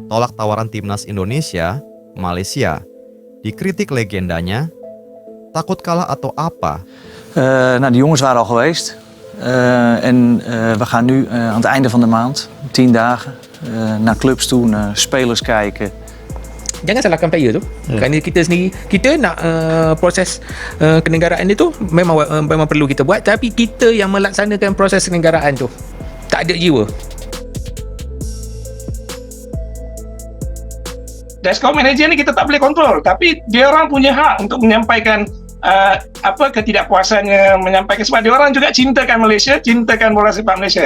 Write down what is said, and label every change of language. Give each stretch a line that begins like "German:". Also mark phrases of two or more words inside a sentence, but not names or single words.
Indonesian: tolak tawaran timnas Indonesia, Malaysia. Dikritik legendanya, takut kalah atau apa?
Dutch: De jongens waren al geweest. We gaan nu aan het einde van de maand, 10 dagen, naar clubs toe, naar spelers kijken.
Malay: Jangan salahkan player tu. Kerana kita sendiri, kita nak proses kenegaraan itu memang perlu kita buat, tapi kita yang melaksanakan proses kenegaraan tu tak ada jiwa.
English: Dashcom manager
Malay: ni kita tak boleh kontrol, tapi dia orang punya hak untuk menyampaikan ketidakpuasannya, menyampaikan sebab dia orang juga cintakan Malaysia, cintakan bola sepak Malaysia.